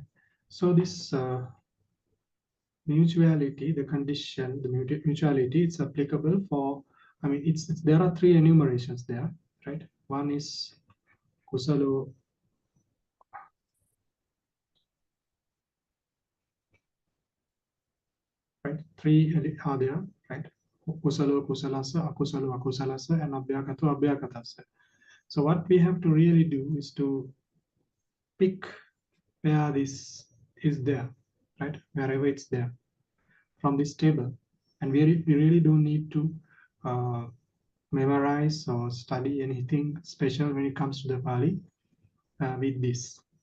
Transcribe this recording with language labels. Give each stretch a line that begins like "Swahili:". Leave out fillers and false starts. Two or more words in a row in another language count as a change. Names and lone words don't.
English: So this mutuality, the condition, the mutuality, it's applicable for, there are 3 enumerations there, right? One is kusalo, right? 3 are there, right?
Pali: Kusalo kusalasa, akusalo akusalasa, and abhyakato abhyakatasa.
English: So what we have to really do is to pick where this is there, right? Wherever it's there from this table. And we really don't need to memorize or study anything special when it comes to the Pali with this.